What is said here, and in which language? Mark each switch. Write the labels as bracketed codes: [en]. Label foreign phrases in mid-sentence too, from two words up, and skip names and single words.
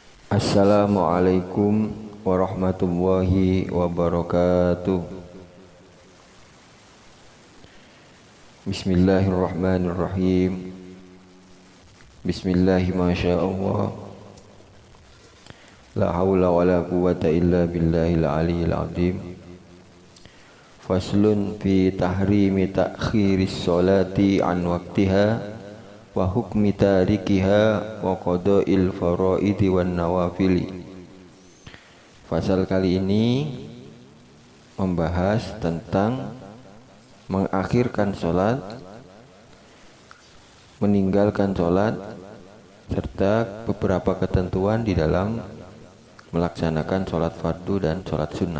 [ar] السلام عليكم ورحمة الله وبركاته. بسم الله الرحمن الرحيم. بسم الله ما شاء الله. لا حول ولا قوة إلا بالله العلي العظيم. فصل في تحريم تأخير الصلاة عن وقتها وحكم تاركها وقضاء الفرائض والنوافل. [id] Fasal kali ini membahas tentang mengakhirkan sholat, meninggalkan sholat, serta beberapa ketentuan di dalam melaksanakan sholat fardu dan sholat sunnah.